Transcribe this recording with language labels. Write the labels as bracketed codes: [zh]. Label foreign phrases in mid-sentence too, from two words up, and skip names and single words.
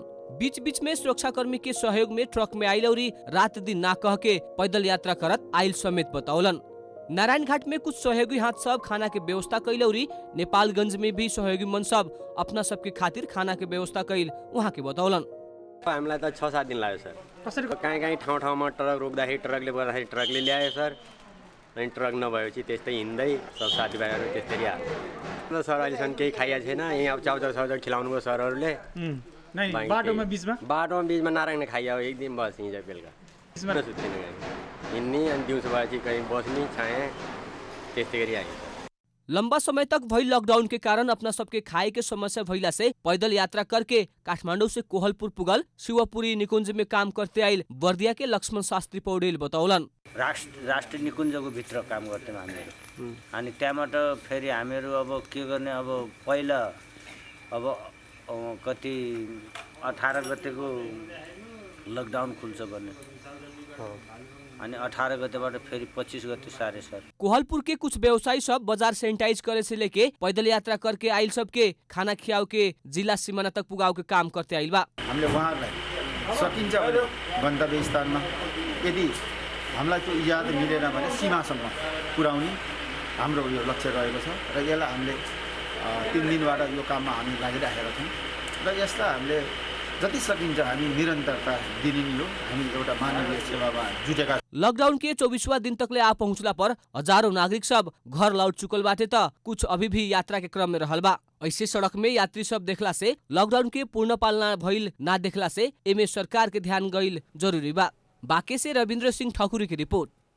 [bho] बीच बीच में सुरक्षाकर्मी के सहयोग में ट्रक में आइल और रात दिन ना कह के पैदल यात्रा करत आइल समेत बतौलन। नारायण घाट में कुछ सहयोगी हाथ सब खाना के व्यवस्था कैल और नेपालगंज में भी सहयोगी मन सब अपना सबके खातिर खाना के व्यवस्था कैल वहाँ के बतौलन। [ne] हामीलाई त 6-7 दिन लाग्यो सर। कसरी कहीँ ठाउँ ट्रक रोक्दाखेरि ट्रकले गर्दाखेरि ट्रकले ल्यायो सर। अनि ट्रक नभएपछि त्यस्तै हिँड्दै सब साथीभाइहरू त्यसरी आयो सर। अहिलेसम्म केही खाइएको छैन। यहाँ अब चाउचाउ खिलाउनु भयो सरहरूले। बाटोमा बिचमा नारायण खाइयो एक दिन बस हिजो बेलुका सुत्ने हिँड्ने अनि दिउँसो भएपछि कहीँ बस्ने छाएँ त्यस्तै गरी आयो। [bho] लंबा समय तक भइल लॉकडाउन के कारण अपना सबके खाए के समस्या भइला से पैदल यात्रा करके काठमांडू से कोहलपुर पुगल शिवपुरी निकुंज में काम करते आइल बर्दिया के लक्ष्मण शास्त्री पौडेल बतौलन। [ne] राष्ट्रिय निकुञ्जको भित्र काम गर्थ्यौँ हामीहरू। अनि त्यहाँबाट फेरि हामीहरू अब के गर्ने, अब पहिला अब कति 18 गतेको लकडाउन खुल्छ भन्ने अनि 18 गतेबाट फेरि 25 गते सारे सर। [bho] कोहलपुर के कुछ व्यवसायी सब बाजार सैनिटाइज करे से लेके पैदल यात्रा करके आइल सबके खाना खियाव के जिला सीमाना तक पुगाव के काम करते आइल बा। [ne] हामीले उहाँहरूलाई सकिन्छ भने गन्तव्य स्थानमा यदि हामीलाई त्यो इजाजत मिलेन भने सीमासम्म पुर्याउने हाम्रो यो लक्ष्य रहेको छ र यसलाई हामीले 3 दिनबाट यो काममा हामी लागिरहेका छौँ र यसलाई हामीले जति सकिन्छ हामी निरन्तरता दिने हो। हामी एउटा मानवीय सेवामा जुटेका। [bho] लॉकडाउन के 24वां दिन तकले आ पहुंचला पर हजारों नागरिक सब घर लौट चुकल बाटे त कुछ अभी भी यात्रा के क्रम में रहल बा। ऐसे सड़क में यात्री सब देखला से लॉकडाउन के पूर्ण पालना भइल ना देखला से एमे सरकार के ध्यान गइल जरूरी बा। बांके से रविंद्र सिंह ठाकुर की रिपोर्ट।